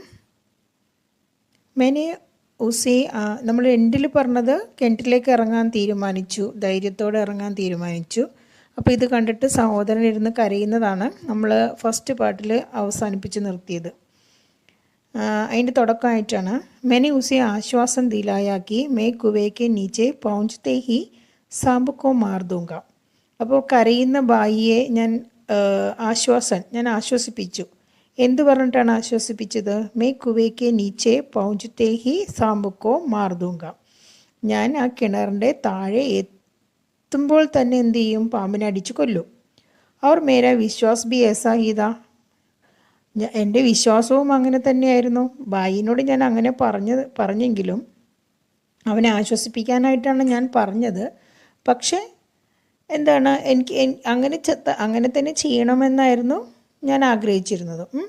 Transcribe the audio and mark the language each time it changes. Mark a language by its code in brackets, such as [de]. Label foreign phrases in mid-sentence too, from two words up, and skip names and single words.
[hi] मैंने उसे [ml] നമ്മൾ എൻഡിൽ പറഞ്ഞത് കിണറ്റിലേക്ക് ഇറങ്ങാൻ തീരുമാനിച്ചു, ധൈര്യത്തോടെ ഇറങ്ങാൻ തീരുമാനിച്ചു. അപ്പോൾ ഇത് കണ്ടിട്ട് സഹോദരൻ ഇരുന്ന് കരയുന്നതാണ് നമ്മൾ ഫസ്റ്റ് പാർട്ടിൽ അവസാനിപ്പിച്ച് നിർത്തിയത്. അതിൻ്റെ തുടക്കമായിട്ടാണ് [hi] मैंने उसे आश्वास दिलाया कि मैं कुएं के नीचे पहुंचते ही सांप को मार दूंगा. [ml] അപ്പോൾ കരയുന്ന ബായിയെ ഞാൻ ആശ്വസിപ്പിച്ചു. എന്ത് പറഞ്ഞിട്ടാണ് ആശ്വസിപ്പിച്ചത്? [hi] मैं कुएं के नीचे पहुंचते ही सांप को मार दूंगा. [ml] ഞാൻ ആ കിണറിൻ്റെ താഴെ എത്തുമ്പോൾ തന്നെ എന്ത് ചെയ്യും? പാമ്പിനെ അടിച്ചു കൊല്ലും. [hi] और मेरा विश्वास भी ऐसा ही था. [ml] എൻ്റെ വിശ്വാസവും അങ്ങനെ തന്നെയായിരുന്നു. ബായിനോട് ഞാൻ അങ്ങനെ പറഞ്ഞെങ്കിലും അവനെ ആശ്വസിപ്പിക്കാനായിട്ടാണ് ഞാൻ പറഞ്ഞത്. പക്ഷേ എന്താണ്, എനിക്ക് അങ്ങനെ തന്നെ ചെയ്യണമെന്നായിരുന്നു ഞാൻ ആഗ്രഹിച്ചിരുന്നത്.